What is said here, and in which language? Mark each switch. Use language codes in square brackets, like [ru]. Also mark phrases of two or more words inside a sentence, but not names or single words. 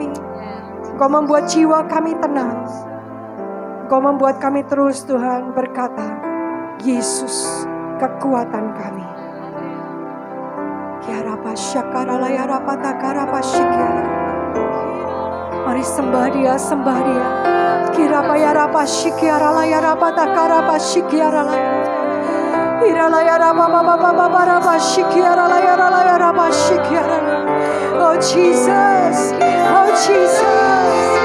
[id] Engkau membuat jiwa kami tenang. Engkau membuat kami terus Tuhan berkata, Yesus kekuatan kami. Mari sembah Dia, sembah Dia. Kirapayarapa shikiaralayarapa takarapa shikiaralaya. [en] Oh Jesus, oh Jesus.